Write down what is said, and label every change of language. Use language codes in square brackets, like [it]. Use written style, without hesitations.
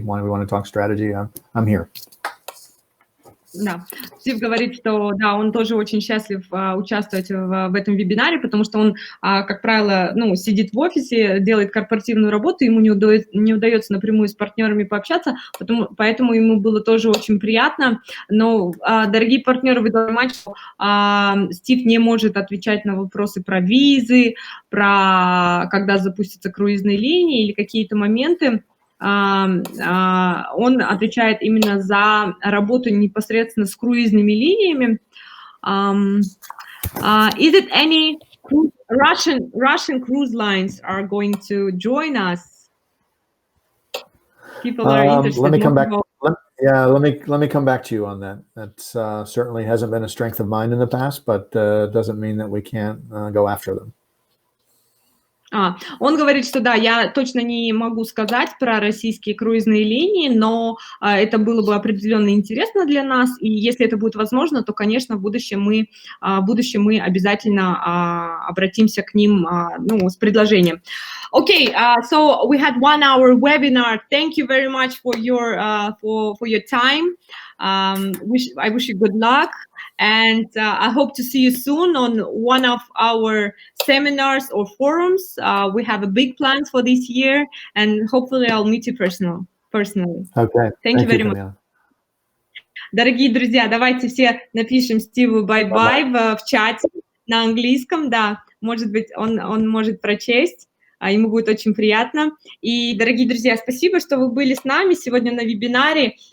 [en] When we want to talk strategy, I'm here. [ru] Да, Стив говорит, что да, он тоже очень счастлив участвовать в этом вебинаре, потому что он, как правило, сидит в офисе, делает корпоративную работу, ему не удается напрямую с партнерами пообщаться, поэтому ему было тоже очень приятно. Но, дорогие партнеры, вы должны понимать, что Стив не может отвечать на вопросы про визы, про когда запустятся круизные линии или какие-то моменты. Он отвечает именно за работу непосредственно с круизными линиями. [en] Is it any Russian cruise lines are going to join us? People are interested. Let me come back. Let me come back to you on that. That certainly hasn't been a strength of mine in the past, but doesn't mean that we can't go after them. [ru] Он говорит, что да, я точно не могу сказать про российские круизные линии, но это было бы определенно интересно для нас, и если это будет возможно, то, конечно, в будущем мы обязательно обратимся к ним с предложением. [en] Okay, so we had 1 hour webinar. Thank you very much for your time. I wish you good luck. And I hope to see you soon on one of our seminars or forums. We have a big plans for this year, and hopefully I'll meet you personally. Okay. Thank you very much. [ru] Дорогие друзья, давайте все напишем Стиву бай-бай в чате на английском. Да, может быть, он может прочесть. Ему будет очень приятно. И, дорогие друзья, спасибо, что вы были с нами сегодня на вебинаре.